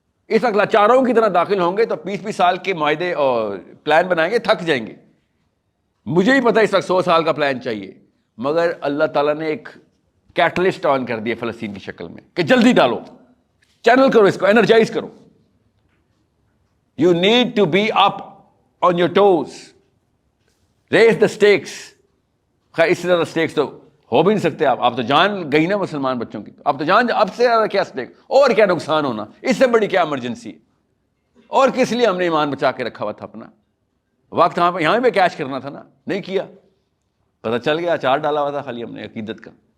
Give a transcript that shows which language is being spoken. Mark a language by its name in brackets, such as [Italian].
[Urdu] اس وقت لاچاروں کی طرح داخل ہوں گے تو 20 سال کے معاہدے اور پلان بنائیں گے, تھک جائیں گے. مجھے ہی پتا اس وقت 100 سال کا پلان چاہیے, مگر اللہ تعالیٰ نے ایک کیٹلسٹ آن کر دیا فلسطین کی شکل میں کہ جلدی ڈالو, چینل کرو اس کو, انرجائز کرو. [English] You need to be up on your toes. Raise the stakes. [Urdu] خیر اس سے زیادہ stakes تو ہو بھی نہیں سکتے. آپ تو جان گئی نا مسلمان بچوں کی, آپ تو جان, اب سے زیادہ کیا stakes, اور کیا نقصان ہونا, اس سے بڑی کیا ایمرجنسی ہے. اور کس لیے ہم نے ایمان بچا کے رکھا ہوا تھا اپنا. وقت یہاں پہ کیش کرنا تھا نا, نہیں کیا, پتہ چل گیا اچار ڈالا ہوا تھا خالی ہم نے عقیدت کا.